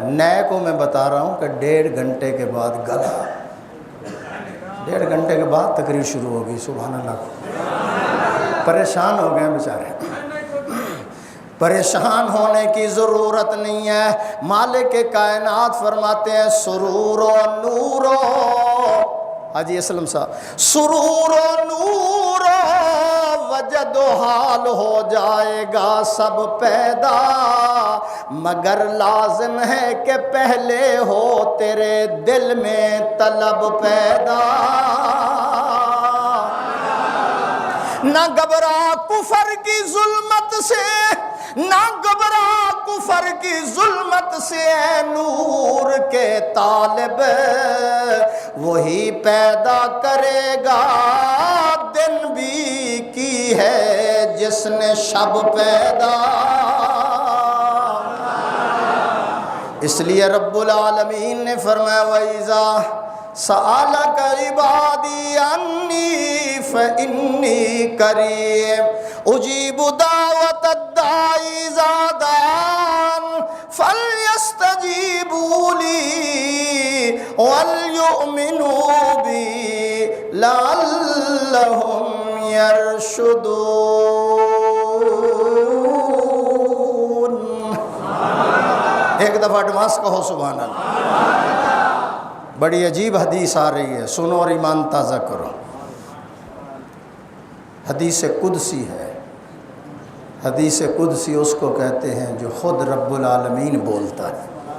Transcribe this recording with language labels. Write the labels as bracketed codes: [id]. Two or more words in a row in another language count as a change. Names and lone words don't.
[ur] نئے کو میں بتا رہا ہوں کہ 1.5 گھنٹے کے بعد گلا، 1.5 گھنٹے کے بعد تقریر شروع ہوگی۔ [ar] سبحان اللہ۔ [ur] پریشان ہو گئے بیچارے۔ پریشان ہونے کی ضرورت نہیں ہے۔ مالک کائنات فرماتے ہیں سرور و نور و، حاجی اسلم صاحب، سرور و نور و وجد و حال ہو جائے گا سب پیدا، مگر لازم ہے کہ پہلے ہو تیرے دل میں طلب پیدا۔ نہ گھبرا کفر کی ظلمت سے، نہ گھبرا کفر کی ظلمت سے، اے نور کے طالب، وہی پیدا کرے گا دن بھی کی ہے جس نے شب پیدا۔ اس لیے رب العالمین نے فرمایا [ar] وَإِذَا سألك عبادي عني فإني قريب أجيب دعوة الداعي إذا دعان فليستجيبوا لي وليؤمنوا بي لعلهم يرشدون۔ [ur] ایک دفعہ ایڈوانس کہو [ar] سبحان اللہ۔ [ur] بڑی عجیب حدیث آ رہی ہے، سنو اور ایمان تازہ کرو۔ حدیث قدسی ہے۔ حدیث قدسی اس کو کہتے ہیں جو خود رب العالمین بولتا ہے۔